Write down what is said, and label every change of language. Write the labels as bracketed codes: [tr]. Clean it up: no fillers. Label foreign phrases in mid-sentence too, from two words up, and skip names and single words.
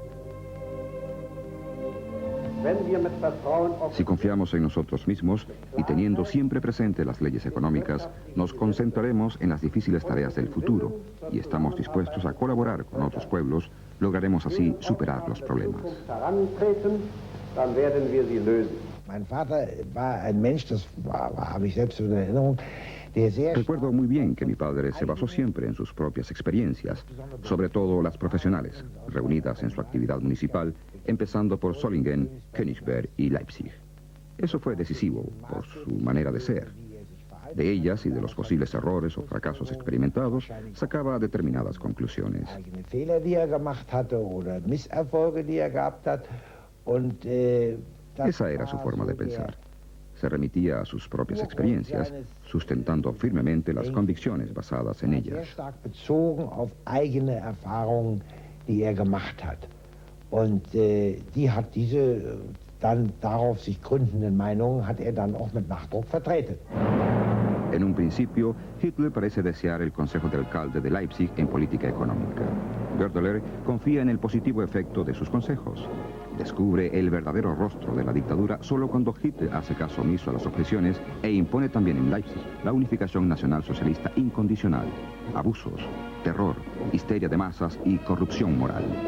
[es] Si confiamos en nosotros mismos y teniendo siempre presente las leyes económicas, nos concentraremos en las difíciles tareas del futuro y estamos dispuestos a colaborar con otros pueblos, lograremos así superar los problemas. [de] Mein Vater war ein Mensch, das habe ich selbst in Erinnerung. [es] Recuerdo muy bien que mi padre se basó siempre en sus propias experiencias, sobre todo las profesionales, reunidas en su actividad municipal, empezando por Solingen, Königsberg y Leipzig. Eso fue decisivo por su manera de ser. De ellas y de los posibles errores o fracasos experimentados, sacaba determinadas conclusiones. [de] Fehler, die gemacht hatte, oder Misserfolge, die gehabt hat, und [es] esa era su forma de pensar. Se remitía a sus propias experiencias, sustentando firmemente las convicciones basadas en ellas. [de] Bezogen auf eigene Erfahrungen, die gemacht hat. Und die hat diese dann darauf sich gründenden Meinungen hat dann auch mit Nachdruck vertreten. [es] En un principio, Hitler parece desear el consejo del alcalde de Leipzig en política económica. Goerdeler confía en el positivo efecto de sus consejos. Descubre el verdadero rostro de la dictadura solo cuando Hitler hace caso omiso a las objeciones e impone también en Leipzig la unificación nacional socialista incondicional, abusos, terror, histeria de masas y corrupción moral.